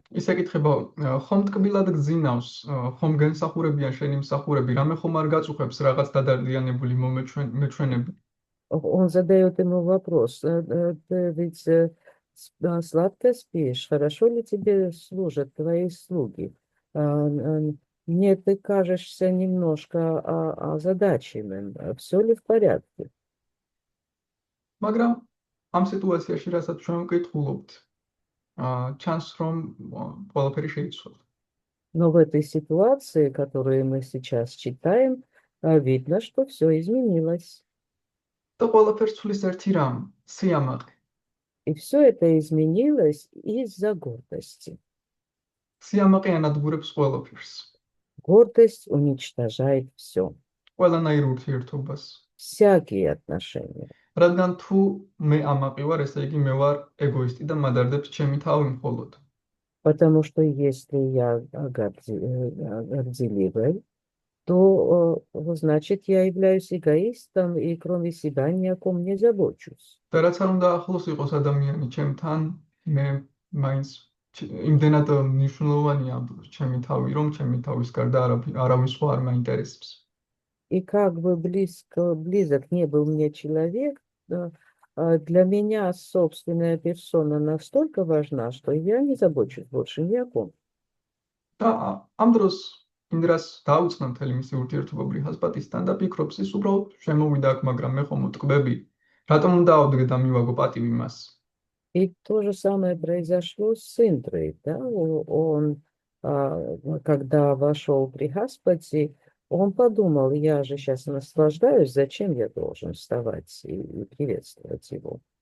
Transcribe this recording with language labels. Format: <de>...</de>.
<ka>ის ეკითხება, ხომ ტკბილად გძინავს, ხომ გენსახურებიან შენი მსახურები, რამე ხომ არ გაწუხებს რაღაც დადარდიანებული მეჩვენები.</ka> <ru>Он задает ему вопрос: ты ведь сладко спишь, хорошо ли тебе служат твои слуги? Мне ты кажешься немножко озадаченным, все ли в порядке?</ru> <ka>მაგრამ ამ სიტუაციაში, რასაც ჩვენ ვკითხულობთ, ჩანს რომ ყველაფერი შეიცვალა.</ka> <ru>Но в этой ситуации, которую мы сейчас читаем, видно, что все изменилось.</ru> <ka>და ყველაფერს ცვლის ერთი რამ, სიამაყე.</ka> <ru>И все это изменилось из-за гордости.</ru> <ka>სიამაყე ანადგურებს ყველაფერს.</ka> <ru>Гордость уничтожает все.</ru> <ka>ყველანაირ ურთიერთობას.</ka> <ru>Всякие отношения.</ru> <ka>რადგან თუ მე ამაყი ვარ, ესე იგი მე вар ეგოისტი და მადარდებს ჩემი თავი მხოლოდ.</ka> <ru>Потому что если я горделивый, то значит я являюсь эгоистом и кроме себя ни о ком не забочусь.</ru> <ka>და რაც არ უნდა ახლოს იყოს ადამიანი ჩემთან, მე მაინც იმდენად მნიშვნელოვანია ჩემი თავი, რომ ჩემი თავის გარდა არავის სხვა არ მაინტერესებს.</ka> <ru>И как бы близок не был мне человек, для меня собственная персона настолько важна, что я не забочусь больше ни о ком.</ru> <ka>და ამ დროს ინდრას დაუწნა მთელი მისი ურთიერთობა ბრიჰასპატისთან და ფიქრობს, ის უბრალოდ შემოვიდა აქ, მაგრამ მე ხომ ვტკბები, რატომ უნდა ავდგე და მივაგო პატივი მას?</ka> <ru>И то же самое произошло с Индрой, да? Он, когда вошел Брихаспати, он подумал: я же сейчас наслаждаюсь, зачем я должен вставать и приветствовать его?</ru>